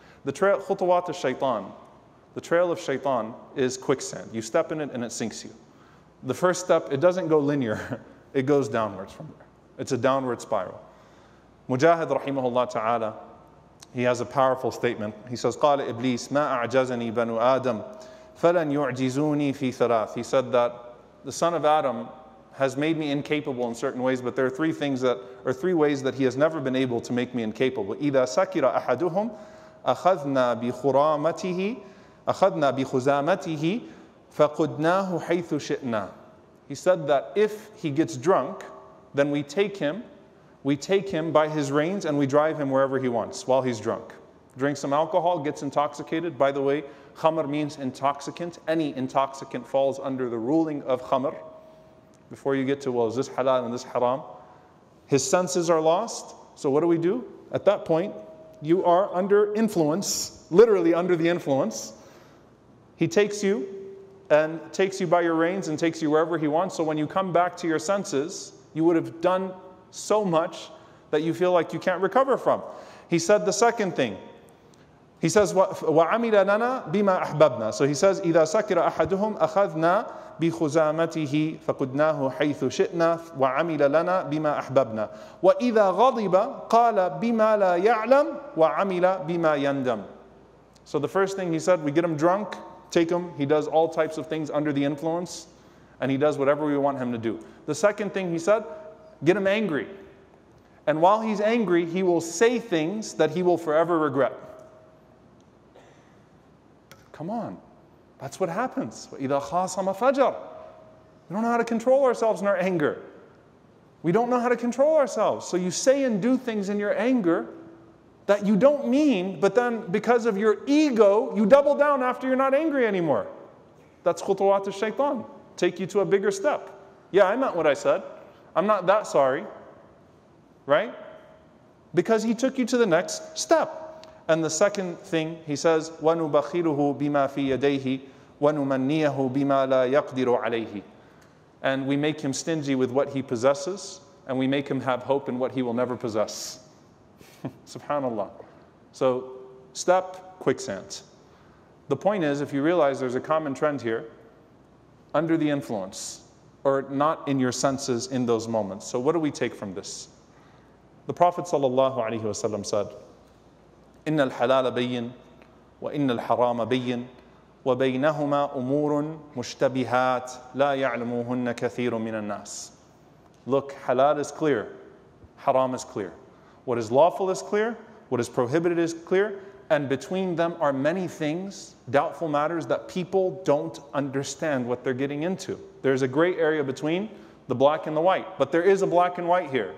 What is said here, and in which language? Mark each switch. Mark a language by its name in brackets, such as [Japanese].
[English] The trail, [Arabic] خطوات الشيطان, [English] the trail of shaitan is quicksand. You step in it and it sinks you. The first step, it doesn't go linear, it goes downwards from there. It's a downward spiral. Mujahid rahimahullah ta'ala, he has a powerful statement. He says, [Arabic] قال إبليس ما أعجزني بنو آدم فلن يعجزوني في ثلاث. [English] He said that the son of Adam has made me incapable in certain ways, but there are three ways that he has never been able to make me incapable. [Arabic] إذا سكر أحدهم أخذنا بخزامته فقدناه حيث شئنا. [English] He said that if he gets drunk, then we take him by his reins and we drive him wherever he wants while he's drunk. Drinks some alcohol, gets intoxicated. By the way, khamr means intoxicant. Any intoxicant falls under the ruling of khamr. Before you get to, well, is this halal and this haram? His senses are lost. So what do? At that point, you are under influence, literally under the influence. He takes you and takes you by your reins and takes you wherever he wants. So when you come back to your senses, you would have done so much that you feel like you can't recover from. He said the second thing. He says, [Arabic] وَعَمِلَ لَنَا بِمَا أَحْبَبْنَا. [English] So he says, [Arabic] إِذَا سَكِرَ أَحَدُهُمْ أَخَذْنَا بِخُزَامَتِهِ فَقُدْنَاهُ حَيْثُ شِئْنَا وَعَمِلَ لَنَا بِمَا أَحْبَبْنَا وَإِذَا غَضِبَ قَالَ بِمَا لَا يَعْلَمْ وَعَمِلَ بِمَا يَنْدَمْ. [English] So the first thing he said, we get him drunk, take him, he does all types of things under the influence, and he does whatever we want him to do. The second thing he said, get him angry. And while he's angry, he will say things that he will forever regret. Come on. That's what happens. [Arabic] وَإِذَا خَاصَمَ فَجَرَ. [English] We don't know how to control ourselves in our anger. We don't know how to control ourselves. So you say and do things in your anger that you don't mean, but then because of your ego, you double down after you're not angry anymore. That's [Arabic] خطوات الشيطان. [English] Take you to a bigger step. Yeah, I meant what I said. I'm not that sorry. Right? Because he took you to the next step. And the second thing, he says, [Arabic] وَنُبَخِّرُهُ بِمَا فِي يَدَيْهِ وَنُمَنِّيَهُ بِمَا لَا يَقْدِرُ عَلَيْهِ. [English] And we make him stingy with what he possesses, and we make him have hope in what he will never possess. Subhanallah. So, step, quicksand. The point is, if you realize there's a common trend here, under the influence, or not in your senses in those moments. So what do we take from this? The Prophet ﷺ said, [Arabic] إن الحلال بين وإن الحرام بين وبينهما أمور مشتبهات لا يعلموهن كثير من الناس. [English] Look, halal is clear, haram is clear. What is lawful is clear, what is prohibited is clear, and between them are many things, doubtful matters that people don't understand what they're getting into. There's a gray area between the black and the white, but there is a black and white here.